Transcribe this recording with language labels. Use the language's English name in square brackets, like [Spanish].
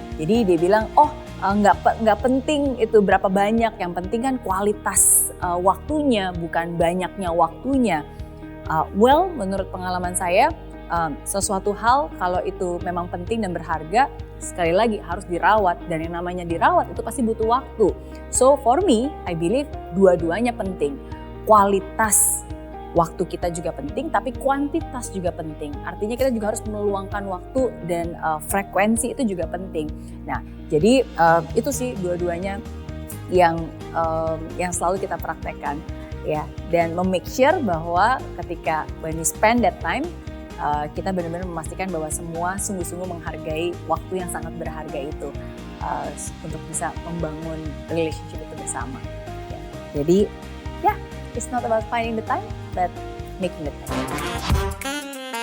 [Indonesian] Jadi dia bilang, oh nggak penting itu berapa banyak, yang penting kan kualitas waktunya, bukan banyaknya waktunya. Well, menurut pengalaman saya, sesuatu hal kalau itu memang penting dan berharga, sekali lagi harus dirawat, dan yang namanya dirawat itu pasti butuh waktu. [English] So for me, I believe [Indonesian] dua-duanya penting. Kualitas waktu kita juga penting, tapi kuantitas juga penting. Artinya kita juga harus meluangkan waktu, dan frekuensi itu juga penting. Nah, jadi itu sih dua-duanya yang selalu kita praktekkan, ya. Dan [English] make sure [Indonesian] bahwa ketika [English] when we spend that time, [Indonesian] kita benar-benar memastikan bahwa semua sungguh-sungguh menghargai waktu yang sangat berharga itu untuk bisa membangun relationship itu bersama. Ya. Jadi, ya, [English] it's not about finding the time, but making the time.